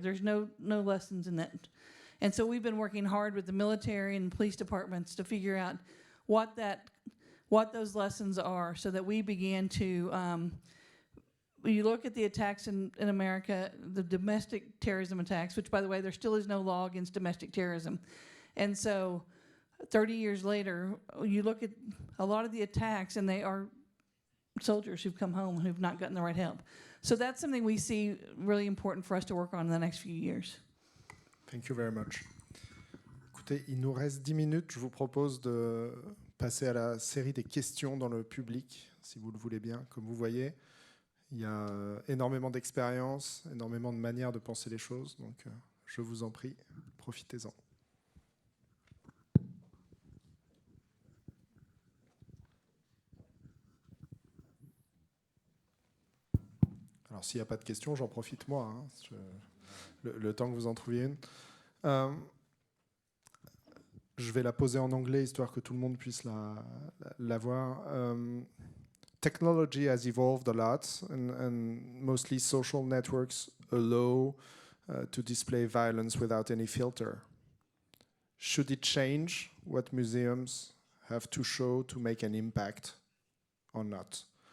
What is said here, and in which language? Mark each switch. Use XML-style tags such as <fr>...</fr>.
<en>There's no lessons in that. And so we've been working hard with the military and police departments to figure out what those lessons are, so that we begin to, when you look at the attacks in America, the domestic terrorism attacks, which, by the way, there still is no law against domestic terrorism. And so 30 years later, you look at a lot of the attacks, and they are soldiers who've come home who've not gotten the right help. So that's something we see really important for us to work on in the next few years. Thank you very much.</en> <fr>Écoutez, il nous reste 10 minutes. Je vous propose de passer à la série des questions dans le public, si vous le voulez bien. Comme vous voyez, il y a énormément d'expérience, énormément de manières de penser les choses. Donc, je vous en prie, profitez-en. Alors, s'il n'y a pas de questions, j'en profite moi, le temps que vous en trouviez une. Je vais la poser en anglais, histoire que tout le monde puisse la voir.</fr> <en>Technology has evolved a lot, and mostly social networks allow to display violence without any filter. Should it change what museums have to show to make an impact or not?</en>